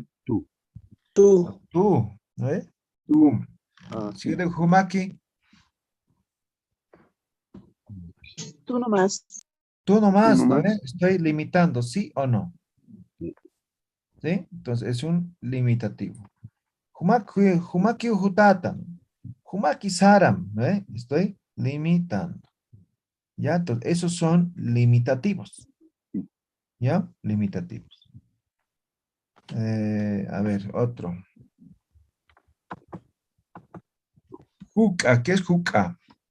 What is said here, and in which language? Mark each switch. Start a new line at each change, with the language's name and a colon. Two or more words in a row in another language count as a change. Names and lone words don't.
Spanish: Tú. Tú. Tú, ¿no? tú.
Aymara: Juma.
Spanish: Ah, Si yo sí. digo Jumaki, Tú nomás. tú Tú nomás, ¿no? nomás. Estoy limitando, ¿sí o no? Sí. ¿Sí? Entonces es un limitativo.
Aymara: Humaki hutata. Humaki saram,
Spanish: ¿no? Estoy limitando. ¿Ya? Entonces, esos son limitativos. ¿Ya? Limitativos. A ver, otro. Juca, ¿qué es juca?